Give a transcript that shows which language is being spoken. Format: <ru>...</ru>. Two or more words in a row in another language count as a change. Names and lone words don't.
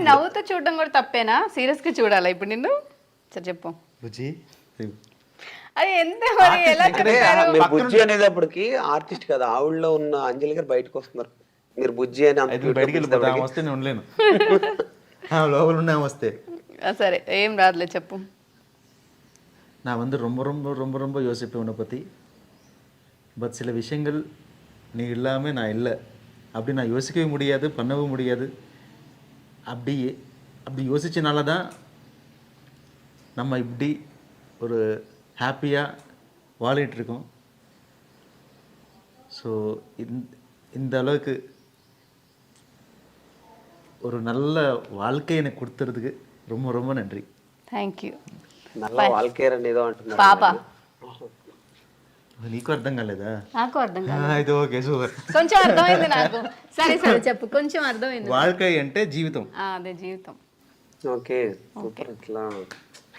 <te>నవ్వుతూ చూడడం కూడా తప్పేనా? సీరియస్ గా చూడాలా ఇప్పుడు నిన్ను? సరే చెప్పు. బుజ్జి అది ఎంత మరి ఎలా చెప్తారు? మీరు బుజ్జి అనేటప్పటికి ఆర్టిస్ట్ కదా, ఆవిడలో ఉన్న అంజలి గారు బయటకు వస్తున్నారు. మీరు బుజ్జి అని బయటికి వెళ్ళిపోతా వస్తే నేను ఉండలేను. లోపల ఉన్న వస్తే సరే ఏం రాదులే చెప్పు.</te> <ta>நான் வந்து ரொம்ப ரொம்ப ரொம்ப ரொம்ப யோசிப்பேன் உன்னை பற்றி. பட் சில விஷயங்கள் நீ இல்லாமல் நான் இல்லை, அப்படி நான் யோசிக்கவே முடியாது, பண்ணவும் முடியாது. அப்படி யோசிச்சனால தான் நம்ம இப்படி ஒரு ஹாப்பியாக வாழிட்டுருக்கோம். ஸோ இந்த அளவுக்கு ஒரு நல்ல வாழ்க்கை எனக்கு கொடுத்துறதுக்கு ரொம்ப ரொம்ப நன்றி.</ta> <en>thank you.</en> <te>నల్ల వాల్కేర్ అని ఏదో అంటున్నారు. పాప నీకు అర్థం కాలేదా? నాకు అర్థం కాదు. అయితే</te> <en>okay super.</en> <te>కొంచెం అర్థమైంది నాకు. సరే సరే చెప్పు, కొంచెం అర్థమైంది. வாழ்க்கை అంటే జీవితం. అదే జీవితం.</te> <en>okay super.</en> <te>ఇట్లా</te>